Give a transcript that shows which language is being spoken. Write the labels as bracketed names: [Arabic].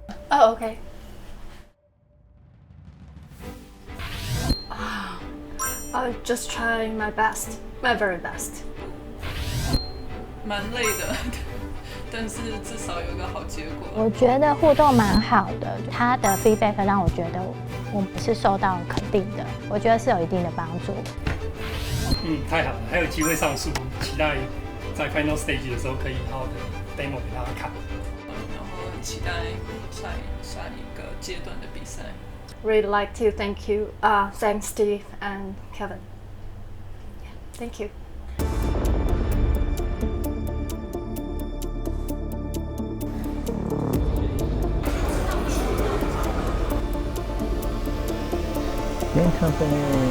[English] Oh, okay. I'll just try my best, my very best. [Chinese] 蛮累的，但是至少有一个好结果。我觉得互动蛮好的，他的 feedback 让我觉得我们是受到肯定的，我觉得是有一定的帮助。太好了，还有机会上诉，期待在 [English] final stage [Chinese] 的时候可以好好的 demo 给大家看。然后很期待下一个阶段的比赛。 [English] Really like to thank you, thanks Steve and Kevin. Yeah, thank you. Game company.